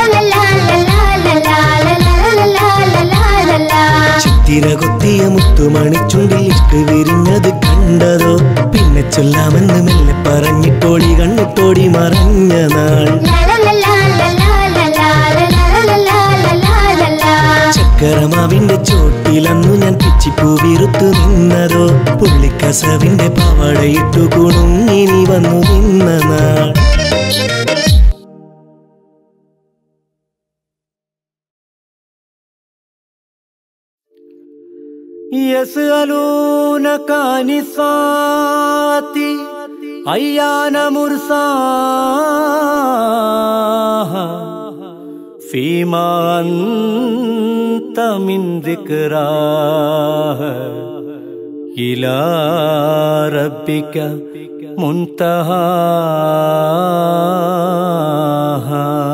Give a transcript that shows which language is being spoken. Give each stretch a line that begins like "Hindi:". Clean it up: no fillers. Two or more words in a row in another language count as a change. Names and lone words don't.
Malayalam: ചിത്തിര കൊത്തിയ മുത്തുമണിച്ചുണ്ടിൽ ഇഷ്ട് വിരിഞ്ഞത് കണ്ടതോ പിന്നെ ചൊല്ലാമെന്ന് മെല്ലെ പറഞ്ഞിട്ടോടി കണ്ണിട്ടോടി മറഞ്ഞ നാൾ ചക്കരമാവിന്റെ ചോട്ടിലന്നു ഞാൻ പിച്ചിപ്പൂ വിറുത്തു നിന്നതോ പുള്ളിക്കസവിന്റെ പാവാടയിട്ടു കുണുങ്ങിനി വന്നു നിന്ന നാൾ
Arabic: يسألونك عن الساعة أيان مرساها فيما أنت من ذكراها إلى ربك منتهاها